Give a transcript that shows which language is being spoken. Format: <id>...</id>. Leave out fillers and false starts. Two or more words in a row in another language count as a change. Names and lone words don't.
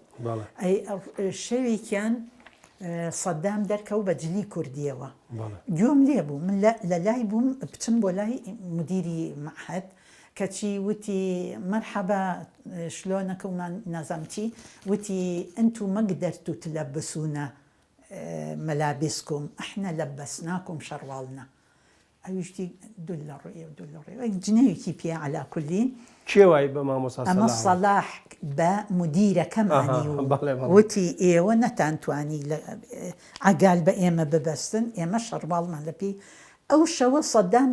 <ckb>شەوێکیان سەدام دەرکەوت بە جلی کوردیەوە گوێم لێ بوو من لە لای بووم بچم بۆ لای مدیری مەعهەد کەچی وتی</ckb> <ar>مەرحەبا شلۆنەکە</ar> <ckb>ومان نازانم چی وتی</ckb> <ar>ئەنتو ما قدرتوا تلبسونا ملابسكم احنا لبسناكم شروالنا</ar> <ckb>ئەویشتی دوول لە ڕێ جنێوێکی پێ عەلا کولین کێوای بە مامۆستا ئەمە سەلاح بە مدیرەکەمانی وتی ئێوە نەتانتوانی عەگال بە ئێمە ببەستن ئێمە شەڕواڵمان لە پێی ئەو شەوە سەدام</ckb>